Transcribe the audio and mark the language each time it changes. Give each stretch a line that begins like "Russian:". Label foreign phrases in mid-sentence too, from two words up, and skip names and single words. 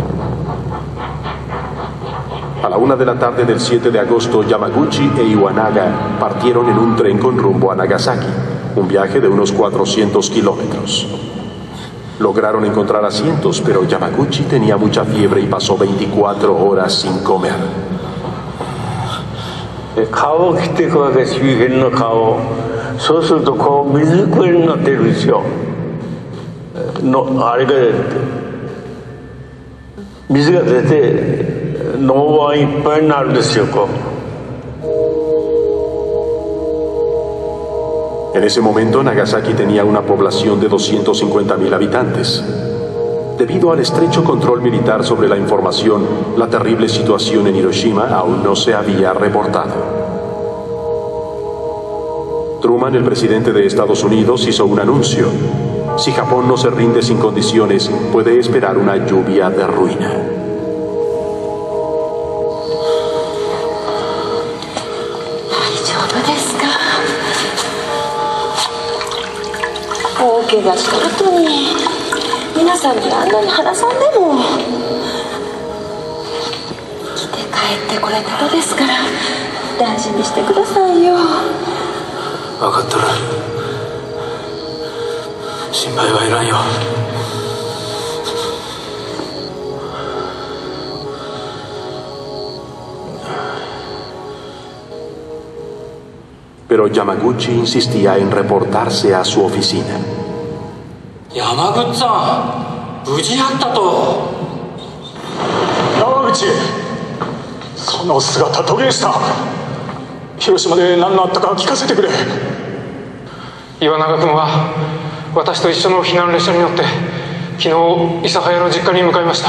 Spanish: A la 1 de la tarde del 7 de agosto, Yamaguchi e Iwanaga partieron en un tren con rumbo a Nagasaki, un viaje de unos 400 kilómetros. Lograron encontrar asientos, pero Yamaguchi tenía mucha fiebre y pasó 24 horas sin comer.
Japanese: 顔を切っていくわけ、周辺の顔を。そうするとこう水くれになってるんですよ。あれが水が出て脳はいっぱいになるんですよ、こう。
Spanish: En ese momento, Nagasaki tenía una población de 250.000 habitantes. Debido al estrecho control militar sobre la información, la terrible situación en Hiroshima aún no se había reportado. Truman, el presidente de Estados Unidos, hizo un anuncio. Si Japón no se rinde sin condiciones, puede esperar una lluvia de ruina.
Japanese: 大怪我した後に皆さんにあんなに話さんでも来て帰ってこれたのですから大事にしてくださいよ。分かっとる。心配はいらんよ。
Spanish: Pero Yamaguchi insistía en reportarse a su oficina.
Japanese: 山口さん、無事やったと。山口、その姿途切れした。広島で何があったか聞かせてくれ。岩永君は私と一緒の避難列車に乗って昨日諫早の実家に向かいました。